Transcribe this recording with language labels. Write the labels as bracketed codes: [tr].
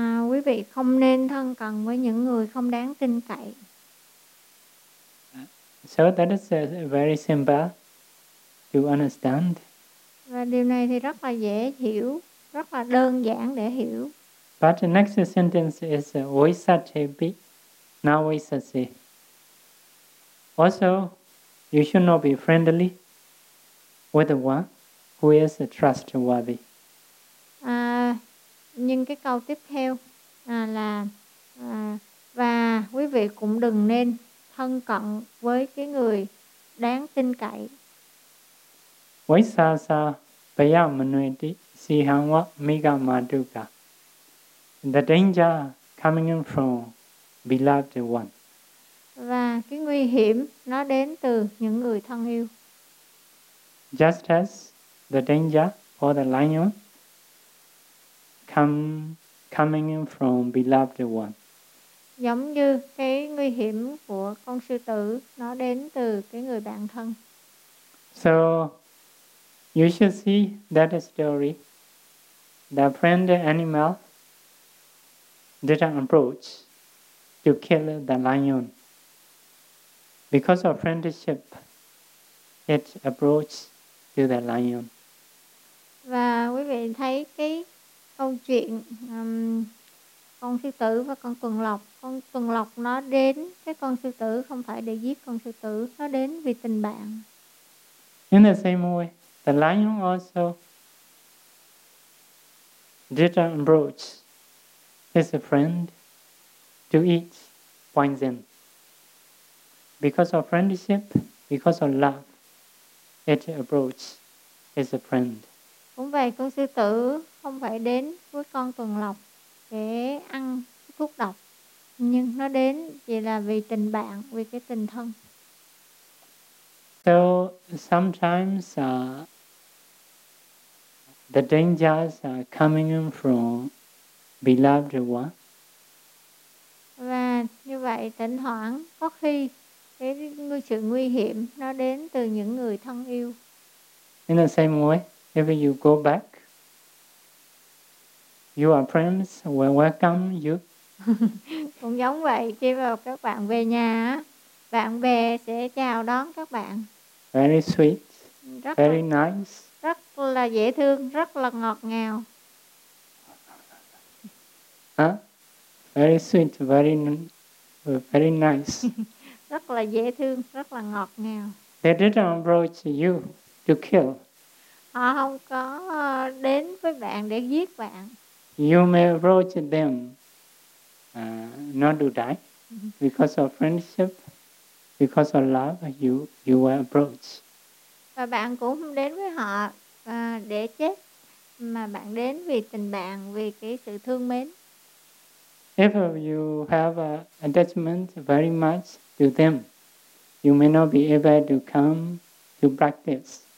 [vi] quý vị không nên thân cận với những người không đáng tin cậy. [en] So that is very simple to understand. [vi] Và điều này thì rất là dễ hiểu, rất là đơn giản để hiểu. [en] But the next sentence is [pi] Vaisacchi na vaisacchi. [en] Also, you should not be friendly with the one who is trustworthy. [vi] Nhưng cái câu tiếp theo là và quý vị cũng đừng nên thân cận với cái người đáng tin cậy. [pi] Vaisasa paya manuti sihanwa migamaduka. [en] The danger coming in from beloved one. [vi] Và cái nguy hiểm nó đến từ những người thân yêu. [en] Just as the danger for the lion coming in from beloved one. [vi] Giống như cái nguy hiểm của con sư tử nó đến từ cái người bạn thân. [en] So you should see that story. The friend animal did an approach to kill the lion. Because of friendship, it approached to the lion. [vi] Và quý vị thấy cái câu chuyện con sư tử và con tuần lộc. Con tuần lộc nó đến cái con sư tử không phải để giết con sư tử, nó đến vì tình bạn. [en] In the same way, the lion also did an approach his friend to eat poison. Because of friendship, because of love, it approaches its friend. [vi] Cũng vậy, con sư tử không phải đến với con tuần lộc để ăn thuốc độc, nhưng nó đến chỉ là vì tình bạn, vì cái tình thân. [en] So sometimes the dangers are coming in from beloved one. [vi] Và như vậy, thỉnh thoảng có khi cái sự nguy hiểm nó đến từ những người thân yêu. [en] In the same way, if you go back, your friends will welcome you. [vi] Cũng giống vậy, khi mà các bạn về nhà, bạn bè sẽ chào đón các bạn. [en] Very sweet, [vi] rất [en] very [vi] là, [en] nice. [vi] Rất là dễ thương, rất là ngọt ngào. [en] Very sweet, very, very nice. [vi] Rất là dễ thương, rất là ngọt ngào. [en] They didn't approach you to kill. [vi] Họ không có đến với bạn để giết bạn. [en] You may approach them not to die. Because of friendship, because of love, you will approach. [vi] Và bạn cũng không đến với họ để chết. Mà bạn đến vì tình bạn, vì cái sự thương mến. [en] If you have an attachment very much to them, you may not be able to come to practice.